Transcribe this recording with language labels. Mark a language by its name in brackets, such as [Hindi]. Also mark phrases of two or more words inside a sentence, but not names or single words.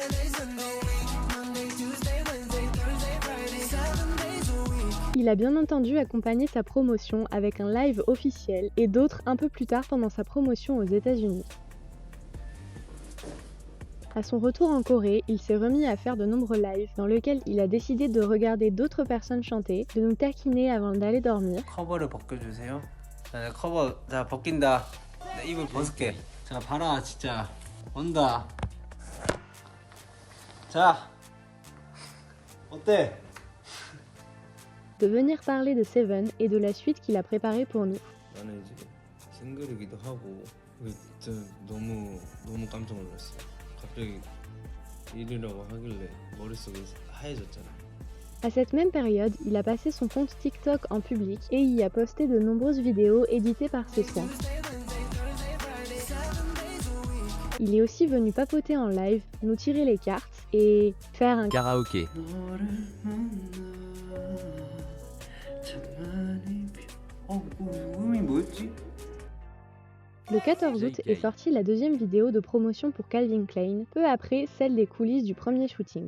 [French] Il a bien entendu accompagné sa promotion avec un live officiel et d'autres un peu plus tard pendant sa promotion aux États-Unis. À son retour en Corée, il s'est remis à faire de nombreux lives dans lesquels il a décidé de regarder d'autres personnes chanter, de nous taquiner avant d'aller dormir. [Korean] 커버를 벗겨주세요. 자, 커버 자 벗긴다. 내 입을 벗을게. 자, 봐라 진짜 온다. 자, 어때? [French] De venir parler de Seven et de la suite qu'il a préparée pour nous. [Korean] 나는 이제 싱글이기도 하고 진짜 너무 깜짝 놀랐어요. 갑자기 일이라고 하길래 머릿속이 하얘졌잖아. [French] À cette même période, il a passé son compte TikTok en public et y a posté de nombreuses vidéos éditées par ses soins. Il est aussi venu papoter en live, nous tirer les cartes et faire un karaoké. Le 14 août est sortie la deuxième vidéo de promotion pour Calvin Klein, peu après celle des coulisses du premier shooting.